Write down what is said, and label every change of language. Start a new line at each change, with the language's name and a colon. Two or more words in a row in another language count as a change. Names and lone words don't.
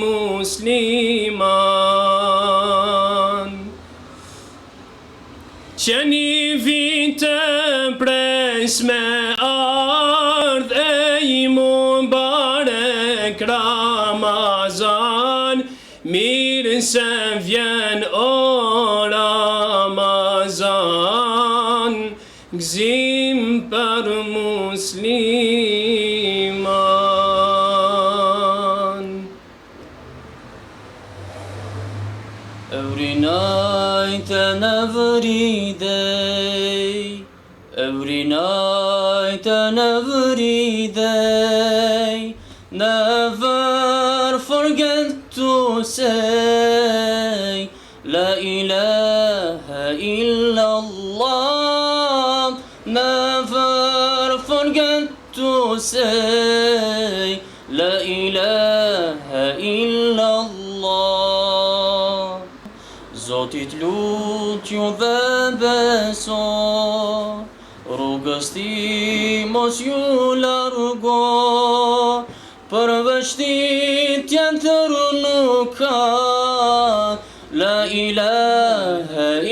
Albanian: musliman Që një vit të pres me ardh Ej mubarek Ramazan Mirë se vjen o Ramazan Gzim për musliman
English: Every night and every day Every night and every day Never forget to say
Arabic: لا إله
Albanian: illallah
English: Never forget to say
Arabic: لا إله إلا الله
Albanian: Zotit lutju dhe beso Rrugës ti mos ju largo Përveç ti tjetër nuk ka
Arabic: لا إله